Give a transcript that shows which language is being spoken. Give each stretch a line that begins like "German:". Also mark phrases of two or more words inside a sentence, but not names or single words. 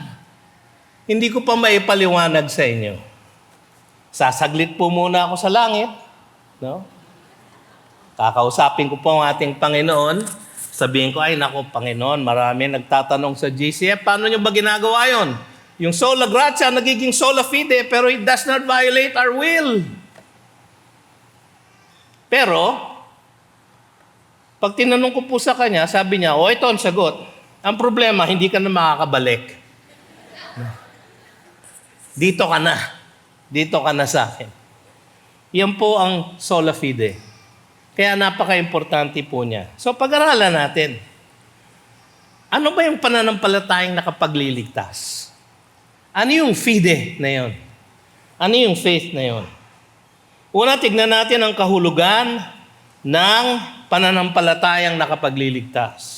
Filipino: Hindi ko pa maipaliwanag sa inyo. Sasaglit po muna ako sa langit. No? Kakausapin ko po ang ating Panginoon. Sabihin ko, ay naku Panginoon, marami nagtatanong sa GCF, paano nyo ba ginagawa yon? Yung
Latin: sola gratia,
Filipino: nagiging
Latin: sola fide,
English: pero it does not violate our will.
Filipino: Pero, pag tinanong ko po sa kanya, sabi niya, ito ang sagot. Ang problema, hindi ka na makakabalik. Dito ka na. Dito ka na sa akin. Yan po ang
Latin: sola fide.
Filipino: Kaya napaka-importante po niya. So pag-aralan natin, ano ba yung pananampalatayang nakapagliligtas? Ano yung fide na yon? Ano yung faith na yon? Una, tignan natin ang kahulugan ng pananampalatayang nakapagliligtas.